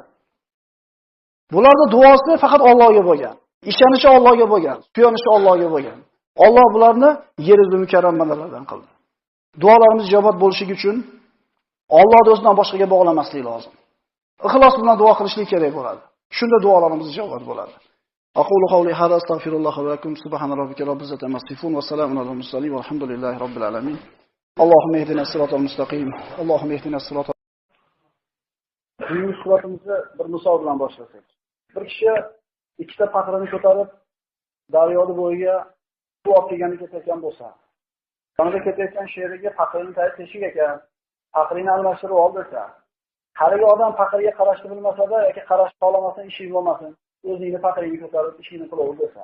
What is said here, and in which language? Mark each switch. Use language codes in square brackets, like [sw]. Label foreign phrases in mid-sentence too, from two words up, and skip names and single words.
[uz] Bularning duosi faqat Allohga bo'lgan. Ishonishi Allohga bo'lgan, suyanishi Allohga bo'lgan. Alloh bularni yer yuzida mukarram bandalardan qildi. Duolarimiz ijobat bo'lishi uchun Allohni o'zidan boshqaga bog'lamaslik lozim. Ixlos bilan duo qilishlik kerak bo'ladi. Shunda duolarimiz ijobat bo'ladi. [ar] أقول قولي هذا أستغفر الله ولكم سبحان ربك رب العزة عما يصفون وسلام على المرسلين والحمد لله رب العالمين اللهم اهدنا الصراط المستقيم اللهم اهدنا الصراط [uz] Bugungi suhbatimizni bir misol bilan boshlasak. Bir kishi ikkita paxrini ko'tarib daryoni bo'yiga suv olib kelgani ketayotgan bo'lsa, yonida ketayotgan sheriga paxrining tayi teshik ekan, paxrini almashtirib ol desa, haligi odam paxriga qarashni bilmasa-da yoki qarashni xohlamasin, ishi bo'lmasin, o'zingni paxringni ko'tarib ishingni qilaver desa.